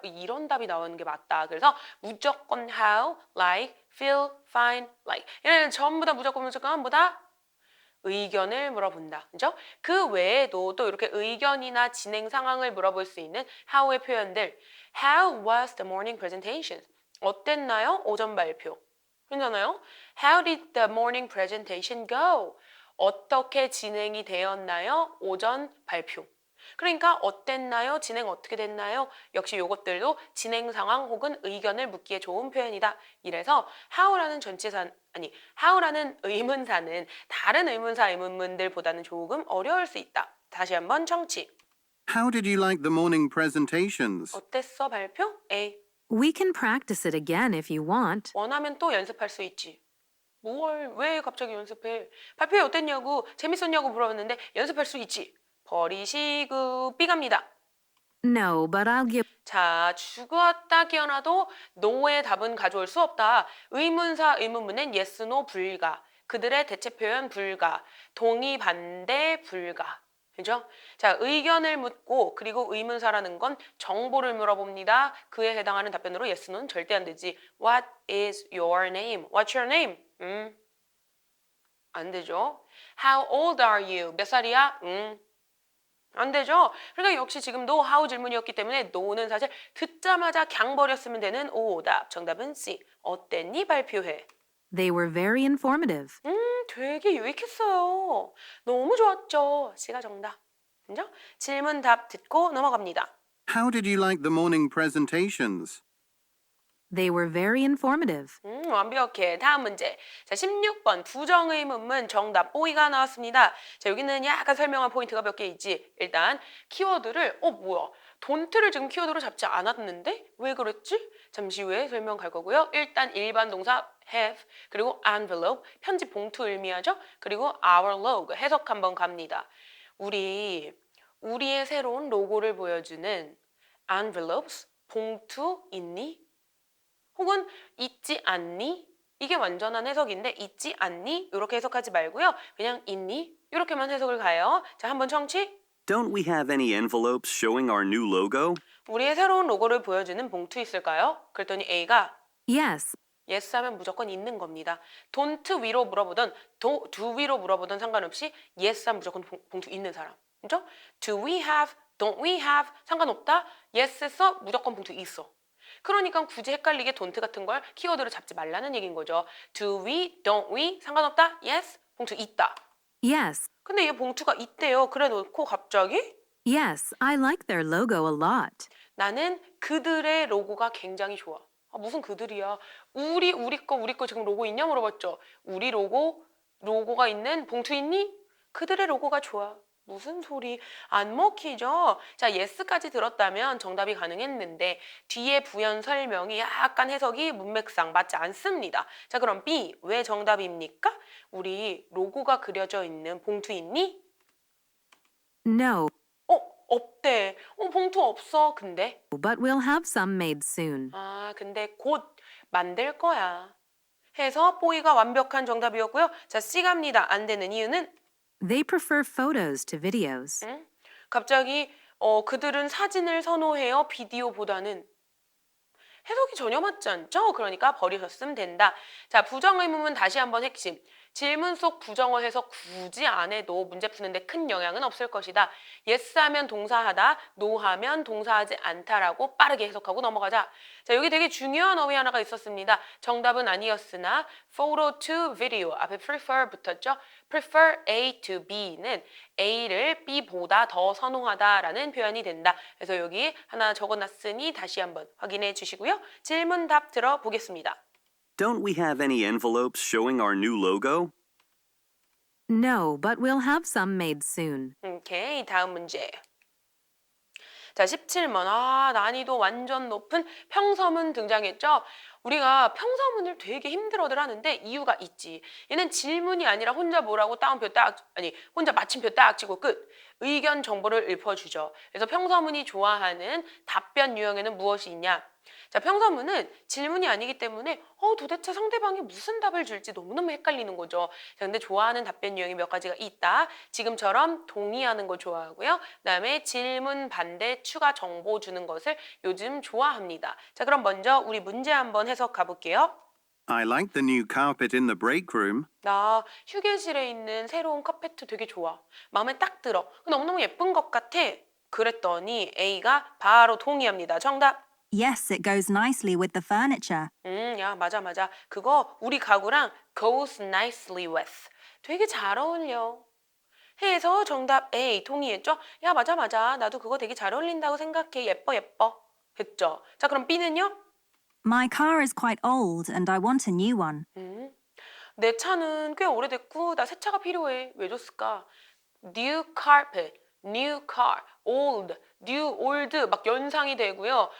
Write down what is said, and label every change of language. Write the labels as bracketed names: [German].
[Korean] 이런 답이 나오는 게 맞다. 그래서 무조건 how, like, feel, find, like 얘네는 전부 다 무조건 뭐다? 의견을 물어본다. 그죠? 그 외에도 또 이렇게 의견이나 진행 상황을 물어볼 수 있는 how의 표현들. [English] How was the morning presentation? [Korean] 어땠나요? 오전 발표. 괜찮아요? [English] How did the morning presentation go? [Korean] 어떻게 진행이 되었나요? 오전 발표. 그러니까 어땠나요? 진행 어떻게 됐나요? 역시 이것들도 진행 상황 혹은 의견을 묻기에 좋은 표현이다. 이래서 how라는 how라는 의문사는 다른 의문사 의문문들보다는 조금 어려울 수 있다. 다시 한번 청취. [English] How did you like the morning presentations? [Korean] 어땠어 발표? A. [English] We can practice it again if you want. [Korean] 원하면 또 연습할 수 있지. 왜 갑자기 연습해? 발표회 어땠냐고 재밌었냐고 물어봤는데 연습할 수 있지. 버리시고 B 갑니다. [English] No, but I'll give. [Korean] 자, 죽었다 깨어나도 no의 답은 가져올 수 없다. 의문사 의문문은 yes, no 불가. 그들의 대체 표현 불가. 동의, 반대, 불가. 그죠? 자, 의견을 묻고 그리고 의문사라는 건 정보를 물어봅니다. 그에 해당하는 답변으로 yes, no는 절대 안 되지. [English] What is your name? What's your name? [Korean] 안 되죠. [English] How old are you? [Korean] 몇 살이야? 안 되죠. 그러니까 역시 지금도 how 질문이었기 때문에 no는 사실 듣자마자 강 버렸으면 되는 오답. 정답은 C. 어땠니? 발표회. [English] They were very informative. [Korean] 되게 유익했어요. 너무 좋았죠. C가 정답. 그죠? 질문 답 듣고 넘어갑니다. [English] How did you like the morning presentations? They were very informative. [Korean] 완벽해. 다음 문제. 자, 16번 부정의문문 정답 O가 나왔습니다. 자, 여기는 약간 설명한 포인트가 몇 개 있지. 일단 키워드를 뭐야? don't를 지금 키워드로 잡지 않았는데 왜 그랬지? 잠시 후에 설명 갈 거고요. 일단 일반 동사 have 그리고 envelope 편지 봉투 의미하죠. 그리고 our logo 해석 한번 갑니다. 우리의 새로운 로고를 보여주는 envelopes 봉투 있니? 혹은 있지 않니? 이게 완전한 해석인데 있지 않니? 이렇게 해석하지 말고요. 그냥 있니? 이렇게만 해석을 가요. 자, 한번 청취. [English] Don't we have any envelopes showing our new logo? [Korean] 우리의 새로운 로고를 보여주는 봉투 있을까요? 그랬더니 A가 [English] Yes, [Korean] yes 하면 무조건 있는 겁니다. don't 위로 물어보던 do 위로 물어보던 상관없이 yes 하면 무조건 봉투 있는 사람. 그죠? do we have, don't we have 상관없다. yes 했어 무조건 봉투 있어. 그러니까 굳이 헷갈리게 don't 같은 걸 키워드로 잡지 말라는 얘기인 거죠. do we, don't we 상관없다. yes 봉투 있다. [English] yes, [Korean] 근데 얘 봉투가 있대요. 그래 놓고 갑자기 [English] yes, I like their logo a lot. [Korean] 나는 그들의 로고가 굉장히 좋아. 무슨 그들이야. 우리 거 지금 로고 있냐 물어봤죠. 우리 로고가 있는 봉투 있니? 그들의 로고가 좋아. 무슨 소리. 안 먹히죠? 자, yes까지 들었다면 정답이 가능했는데 뒤에 부연 설명이 약간 해석이 문맥상 맞지 않습니다. 자, 그럼 B 왜 정답입니까? 우리 로고가 그려져 있는 봉투 있니? [English] No, [Korean] 없대. 봉투 없어. 근데 [English] but we'll have some made soon. [Korean] 근데 곧 만들 거야. 해서 뽀이가 완벽한 정답이었고요. 자, C 갑니다. 안 되는 이유는 [English] They prefer photos to videos. [Korean] 갑자기 그들은 사진을 선호해요. 비디오보다는. 해석이 전혀 맞지 않죠? 그러니까 버리셨으면 된다. 자, 부정의문문 다시 한번 핵심. 질문 속 부정어 해석 굳이 안 해도 문제 푸는데 큰 영향은 없을 것이다. yes 하면 동사하다, no 하면 동사하지 않다라고 빠르게 해석하고 넘어가자. 자, 여기 되게 중요한 어휘 하나가 있었습니다. 정답은 아니었으나 photo to video 앞에 prefer 붙었죠. prefer A to B는 A를 B보다 더 선호하다라는 표현이 된다. 그래서 여기 하나 적어놨으니 다시 한번 확인해 주시고요. 질문 답 들어보겠습니다. [English] Don't we have any envelopes showing our new logo? No, but we'll have some made soon. [Korean] 오케이, 다음 문제. 자, 17번. 난이도 완전 높은 평서문 등장했죠? 우리가 평서문을 되게 힘들어들 하는데 이유가 있지. 얘는 질문이 아니라 혼자 뭐라고 혼자 마침표 딱 치고 끝. 의견 정보를 읊어주죠. 그래서 평서문이 좋아하는 답변 유형에는 무엇이 있냐? 자, 평서문은 질문이 아니기 때문에 도대체 상대방이 무슨 답을 줄지 너무너무 헷갈리는 거죠. 자, 근데 좋아하는 답변 유형이 몇 가지가 있다. 지금처럼 동의하는 거 좋아하고요. 그다음에 질문, 반대, 추가 정보 주는 것을 요즘 좋아합니다. 자, 그럼 먼저 우리 문제 한번 해석 가볼게요. [English] I like the new carpet in the break room. [Korean] 나 휴게실에 있는 새로운 카페트 되게 좋아. 마음에 딱 들어. 너무너무 예쁜 것 같아. 그랬더니 A가 바로 동의합니다. 정답. [English] Yes, it goes nicely with the furniture. [Korean] 야, 맞아. 그거 우리 가구랑 [English] goes nicely with. [Korean] 되게 잘 어울려. 해서 정답 A 동의했죠? 야, 맞아. 나도 그거 되게 잘 어울린다고 생각해. 예뻐. 했죠? 자, 그럼 B는요? [English] My car is quite old and I want a new one. [Korean] 내 차는 꽤 오래됐고 나 새 차가 필요해. 왜 줬을까? [English] New carpet, new car, old, new, old [Korean] 막 연상이 되고요.